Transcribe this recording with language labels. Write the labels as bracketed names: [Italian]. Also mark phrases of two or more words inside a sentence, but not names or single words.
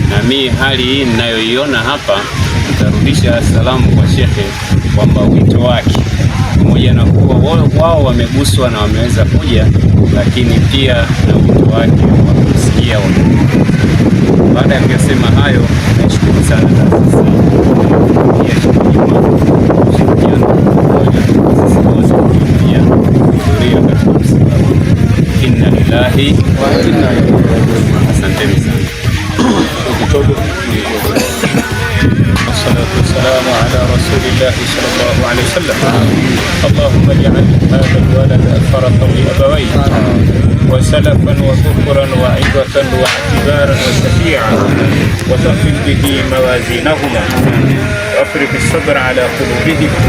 [Swahili] Na mimi hali hii ninayoiona hapa, nitarudisha salamu kwa Sheikh kwamba wito wake pamoja na kuwa wao wameguswa na wameweza kuja, lakini pia na wito wake wa kusikia. Baada ya kusema hayo, nashukuru sana taasisi ya ushirikiano pamoja sisi wote kuhudhuria katika msiba. [Arabic] إنا لله وإنا إليه راجعون. [Swahili] Asanteni sana. [Arabic] والصلاة والسلام على رسول الله صلى الله عليه وسلم. اللهم اجعل هذا الولد فرحا لأبويه وسلفا وذكرا وعظة واعتبارا وشفيعا، وثقل به موازينهما وافرغ الصبر على قلوبهم.